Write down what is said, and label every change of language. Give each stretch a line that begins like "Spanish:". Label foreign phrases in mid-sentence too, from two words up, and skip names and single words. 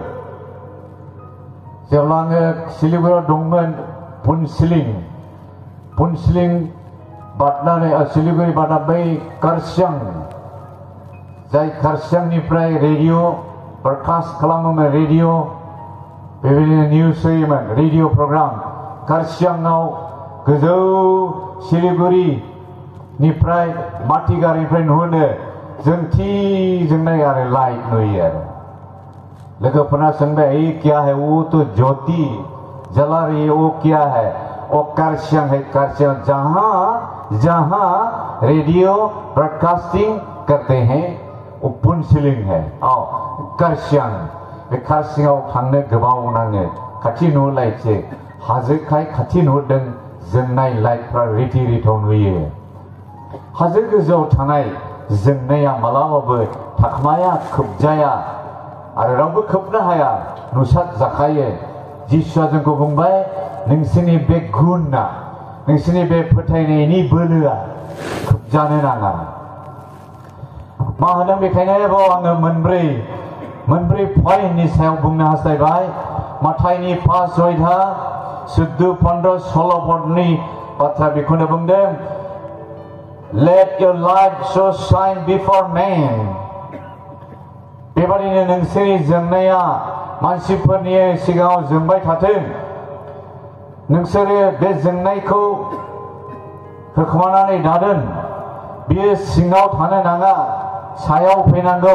Bodo: जेब्ला आङो सिलिगुरियाव दंमोन, पुनसिलिं बारनानै सिलिगुरि बारना बै कारसियां, जाय कारसियांनिफ्राय
English: radio broadcast
Bodo: खालामोमोन, रेडिअ' बेबायदिनो निउस होयोमोन,
English: radio program.
Bodo: कारसियाङाव गोजौ सिलिगुरिनिफ्राय माथि गारिनिफ्राय नुहुरनो जोंथि जोंनाय आरो लाइट नुयो आरो। लोगोफोरना सोंबाय,
Hindi: ये क्या है? वो तो ज्योति जला रही है, वो क्या है? वो कारसियां है। कारसियां जहां
English: radio broadcasting
Hindi: करते हैं वो पुनसिलिं है।
Bodo: कारसियां, बे कारसियाङाव थांनो गोबाव नाङो, खाथि नुहुरलायसै। हाजोखाय खाथि नुहुरदों, जोंनाय लाइटफ्रा रिथि रिथाव नुयो। हाजो गोजौआव थानाय जोंनाया मालाबाबो थाखमाया, खोबजाया आरो रावबो खोबनो हाया, नुसार जाखायो। जिसुआ जोंखौ बुंबाय, नोंसोरनि बे गुनआ, नोंसोरनि बे फोथायनायनि बोलोआ खोबजानो नाङा। मा होनदों? बेखायनो बाव आङो मोनब्रै पइन्टनि सायाव बुंनो हास्थायबाय। माथाइनि 5:14-15-16 बाथ्रा बेखौनो बुंदों,
English: Let your light so shine before men.
Bodo: बेबादिनो नोंसोरनि जोंनाया मानसिफोरनि सिगाङाव जोंबाय थाथों। नोंसोरो बे जोंनायखौ होखोमानानै दादों। बियो सिङाव थानो नाङा, सायाव फैनांगौ।